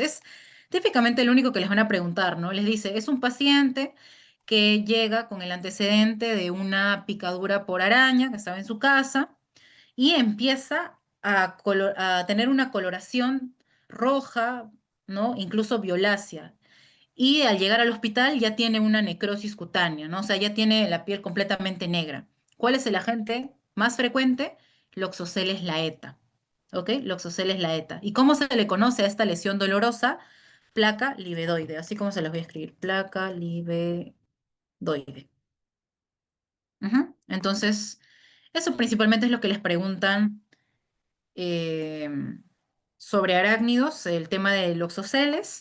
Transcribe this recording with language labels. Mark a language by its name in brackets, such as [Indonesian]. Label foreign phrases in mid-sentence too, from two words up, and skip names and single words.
[Spanish] Es típicamente lo único que les van a preguntar, ¿no? Les dice, es un paciente que llega con el antecedente de una picadura por araña que estaba en su casa y empieza a tener una coloración roja, ¿no? Incluso violácea. Y al llegar al hospital ya tiene una necrosis cutánea, ¿no? O sea, ya tiene la piel completamente negra. ¿Cuál es el agente más frecuente? Loxoceles laeta. ¿Ok? Loxoceles laeta. ¿Y cómo se le conoce a esta lesión dolorosa? Placa libedoide. Así como se las voy a escribir. Placa libedoide. Ujú. Entonces, eso principalmente es lo que les preguntan, eh, sobre arácnidos, el tema de loxoceles.